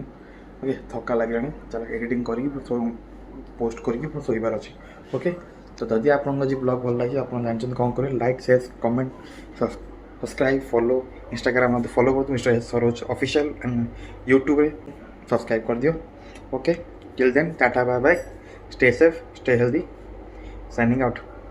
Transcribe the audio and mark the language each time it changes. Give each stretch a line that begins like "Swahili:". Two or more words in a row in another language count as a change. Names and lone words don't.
Odia: ଓକେ, ଥକା ଲାଗିଲାଣି, ଚାଲ ଏଡ଼ିଟିଂ କରିକି ପୋଷ୍ଟ କରିକି ଶୋଇବାର ଅଛି। ଓକେ, ତ ଯଦି ଆପଣଙ୍କୁ ଆଜି ବ୍ଲଗ୍ ଭଲ ଲାଗିଛି, ଆପଣ ଜାଣିଛନ୍ତି କ'ଣ କରିବେ,
English: like, share, comment, subscribe, follow.
Odia: ଇନଷ୍ଟାଗ୍ରାମ ମୋତେ ଫଲୋ କରନ୍ତୁ, ସରୋଜ ଅଫିସିଆଲ୍, ଆଣ୍ଡ ୟୁଟ୍ୟୁବରେ ସବସ୍କ୍ରାଇବ୍ କରିଦିଅ। ଓକେ,
English: till then, tata, bye bye, stay safe, stay healthy, signing out.